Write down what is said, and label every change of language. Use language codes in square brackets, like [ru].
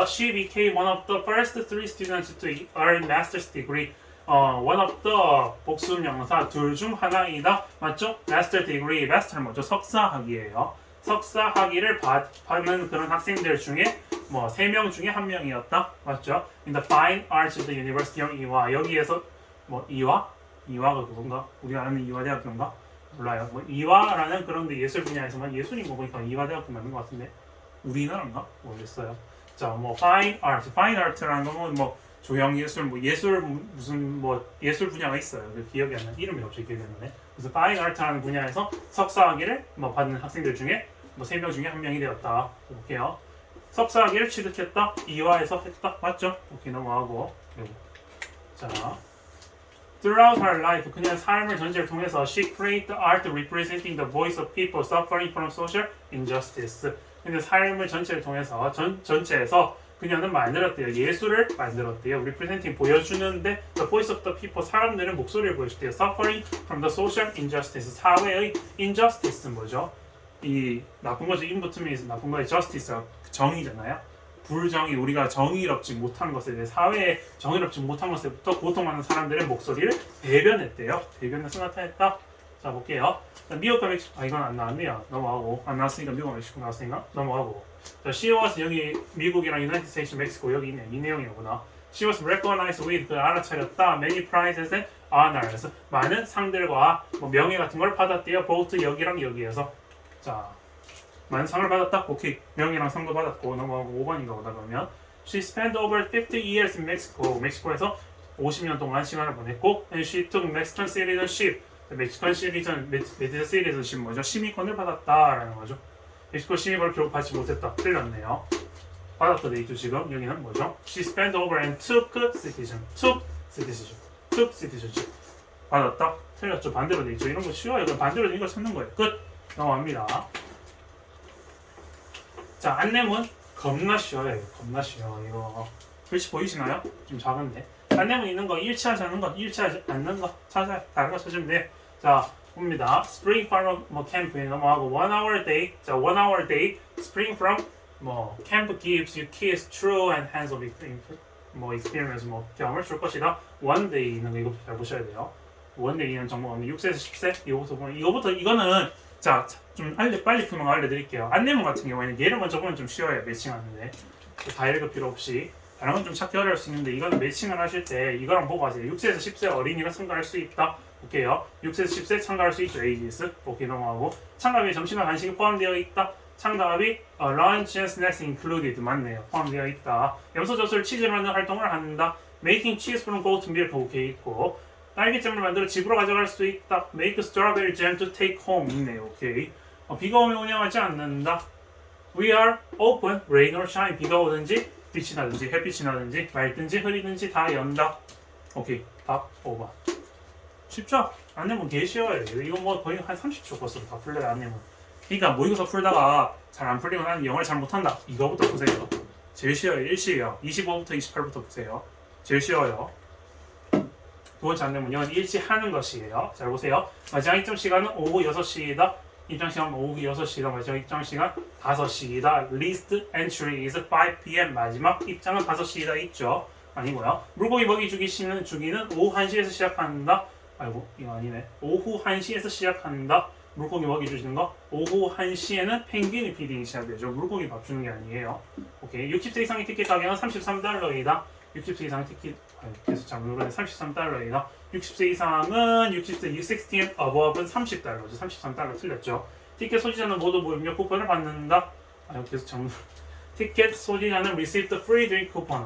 [en] She became one of the first three students to earn master's degree. one of the [ko] 복수명사 둘 중 하나이다. 맞죠? [en] master degree, [ko] master는 뭐죠? 석사학위예요. 석사학위를 받는 그런 학생들 중에 뭐 3명 중에 1명이었다. 맞죠? [en] In the fine arts of the University of 이화 [ko] 여기에서 뭐 이화가 그건가? 우리가 아는 이화대학교인가? 몰라요. 뭐 이화라는 그런 데 예술 분야에서만 예술인 거 보니까 이화대학교 맞는 것 같은데 우리나라인가? 모르겠어요. 자, 뭐 fine art라는 건 뭐 조형 예술, 뭐 예술 무슨 뭐 예술 분야가 있어요. 그 기억이 안 나. 이름이 갑자기 기억이 안 나네. 그래서 fine art라는 분야에서 석사학위를 뭐 받는 학생들 중에 뭐 3명 중에 1명이 되었다. 볼게요. 석사학위를 취득했다. 이화에서 했다. 맞죠? 오케이 넘어가고. [en] 자, throughout her life, [ko] 그녀의 삶을 전체를 통해서 [en] she created art representing the voice of people suffering from social injustice. [ko] 근데 삶을 전체를 통해서 전체에서 그녀는 만들었대요. 예술을 만들었대요. [en] representing [ko] 보여주는데 [en] the voice of the people [ko] 사람들의 목소리를 보여줬대요. [en] suffering from the social injustice [ko] 사회의 [en] injustice는 뭐죠? [ko] 이 나쁜 거죠. 인부트민에서 나쁜 거의 justice가 정의잖아요. 불정의 우리가 정의롭지 못한 것에 대해 사회에 정의롭지 못한 것에부터 고통하는 사람들의 목소리를 대변했대요. 대변해서 나타냈다. 자 볼게요. 자, 미국과 멕시코 이건 안 나왔네요. 넘어가고 안 나왔으니까 미국과 멕시코 나왔으니까 넘어가고. 자 she was 여기 미국이랑 United States, 멕시코 여기 있네. 이 내용이구나. [en] She was recognized with [ko] 그 알아차렸다. [en] Many prizes and honors [ko] 많은 상들과 뭐 명예 같은 걸 받았대요. both 여기랑 여기에서. 자 많은 상을 받았다. 오케이 명예랑 상도 받았고 넘어가고 5번인가 보다 그러면 [en] She spent over 50 years in Mexico. [ko] 멕시코에서 50년 동안 시간을 보냈고 [en] and she took Mexican citizenship. [ko] 멕시칸 시티즌십 뭐죠? 시민권을 받았다라는 거죠. 멕시코 시민권을 결국 받지 못했다. 틀렸네요. 받았다 돼 있죠 지금. 여기는 뭐죠? [en] She spent over and took citizenship. [ko] 받았다. 틀렸죠. 반대로 돼 있죠. 이런 거 쉬워요. 그럼 반대로 된 거 찾는 거예요. 끝. 넘어갑니다. 자 안내문 겁나 쉬워요. 겁나 쉬워. 이거 글씨 보이시나요? 좀 작은데. 안내문 있는 거 일치하지 않는 거, 일치하지 않는 거 찾아요. 다른 거 찾으면 돼요. 자 봅니다. [en] Spring Farmer [ko] 뭐 캠프에 넘어가고 [en] 1 hour day. 자 1 hour day. Spring from 뭐 camp gives you keys, true and hands-on 뭐 experience 뭐 [ko] 경험을 줄 것이다. 1 day 있는 거 이거 잘 보셔야 돼요. 1 day는 정보가 6세에서 10세 이거부터 보면 이거는 자 좀 빨리 푸는 거 알려드릴게요. 안내문 같은 경우에는 얘를 먼저 보면 좀 쉬워요. 매칭하는데 다 읽을 필요 없이. 다른 건 좀 찾기 어려울 수 있는데 이거는 매칭을 하실 때 이거랑 보고 하세요. 6세에서 10세 어린이가 참가할 수 있다. 오케이요. 6세에서 10세 참가할 수 있죠. AGS. 오케이 넘어가고 참가비에 점심과 간식이 포함되어 있다. 참가비 [en] lunch and snacks included [ko] 맞네요. 포함되어 있다. 염소젖을 치즈로 만든 활동을 한다. [en] Making cheese from goat milk [ko] 오케이 있고 딸기잼을 만들어 집으로 가져갈 수 있다. [en] Make strawberry jam to take home 있네요. 오케이. [ko] 비가 오면 운영하지 않는다. [en] We are open, rain or shine. [ko] 비가 오든지 빛이 나든지 햇빛이 나든지 맑든지 흐리든지 다 연다. 오케이. 답 5번. 쉽죠? 안내문 개 쉬워요. 이거 뭐 거의 한 30초 벌써 다 풀려요. 안내문. 그러니까 모의고사 풀다가 잘 안 풀리고 나는 영어를 잘 못한다. 이거부터 보세요. 제일 쉬워요. 1시예요. 25부터 28부터 보세요. 제일 쉬워요. 두 번째 안내문은 일치하는 것이에요. 잘 보세요. 마지막 입장 시간은 오후 6시이다. 입장 시간 오후 6시이다. 마지막 입장 시간 5시이다. [en] Least entry is 5 p.m. [ko] 마지막 입장은 5시이다 있죠. 아니고요. 물고기 먹이 주기는 오후 1시에서 시작한다. 아이고 이거 아니네. 오후 1시에서 시작한다. 물고기 먹이 주시는 거. 오후 1시에는 펭귄이 피딩이 시작되죠. 물고기 밥 주는 게 아니에요. 오케이. 60세 이상의 티켓 가격은 $33이다. 60세 이상 티켓 계속 장르로는 $33이다. 60세 이상은 60세 16 and above은 $30죠. 33달러 틀렸죠. 티켓 소지자는 모두 무료 쿠폰을 받는다. 계속 장르. 티켓 소지자는 [en] receive the free drink coupon.